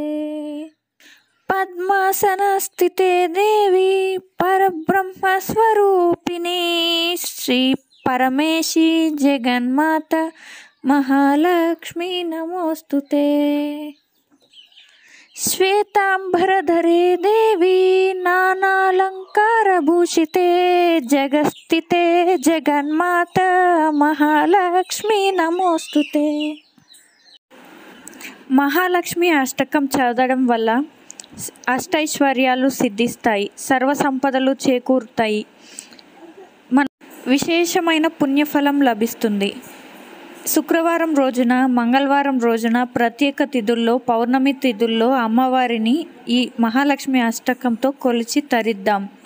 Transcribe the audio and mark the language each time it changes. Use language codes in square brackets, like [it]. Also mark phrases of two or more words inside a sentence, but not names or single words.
[sa] पद्मासनस्थिते देवी परब्रह्मस्वरूपिणी श्री परमेशी जगन्माता महालक्ष्मी नमोऽस्तुते। श्वेतांबरधरे देवी नानालंकारभूषिते जगस्थिते जगन्माता महालक्ष्मी नमोऽस्तुते। [te] మహాలక్ష్మి అష్టకం చదవడం వల్ల అష్టైశ్వర్యాలు సిద్ధిస్తాయి, సర్వ సంపదలు చేకూరుతాయి, మన విశేషమైన పుణ్యఫలం లభిస్తుంది. శుక్రవారం రోజున, మంగళవారం రోజున, ప్రత్యేక తిథుల్లో, పౌర్ణమి తిథుల్లో అమ్మవారిని ఈ మహాలక్ష్మి అష్టకంతో కొలిచి తరిద్దాం.